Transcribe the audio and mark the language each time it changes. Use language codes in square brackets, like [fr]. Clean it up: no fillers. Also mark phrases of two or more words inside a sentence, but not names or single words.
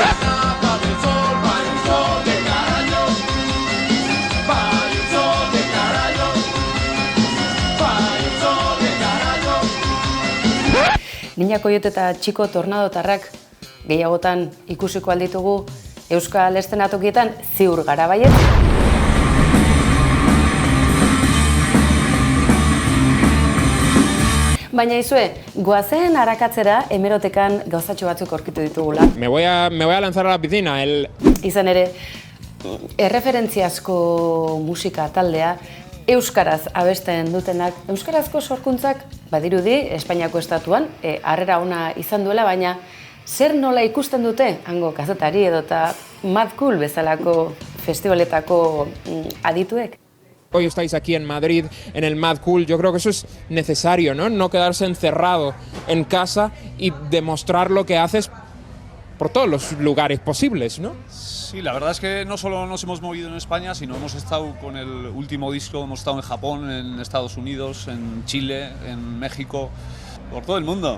[eu] Niña Koiote eta Txiko Tornadotarrak gehiagotan ikusiko alditugu Euskal eszenatokietan ziur gara baiet. Baina izue, goazen arakatzera hemerotekan gauzatxo batzuk aurkitu ditugula. [es] Me voy a lanzar a la piscina. [eu] Izan ere, erreferentziazko musika taldea, euskaraz abesten dutenak, euskarazko sorkuntzak badirudi Espainiako estatuan, harrera ona izan duela, baina zer nola ikusten dute hango kazetari edo eta Mad Cool bezalako festivaletako adituek? [es] hoy estáis aquí en Madrid, en el Mad Cool. Yo creo que eso es necesario, ¿no? No quedarse encerrado en casa y demostrar lo que haces por todos los lugares posibles, ¿no? Sí, la verdad es que no solo nos hemos movido en España, sino hemos estado con el último disco, hemos estado en Japón, en Estados Unidos, en Chile, en México, por todo el mundo.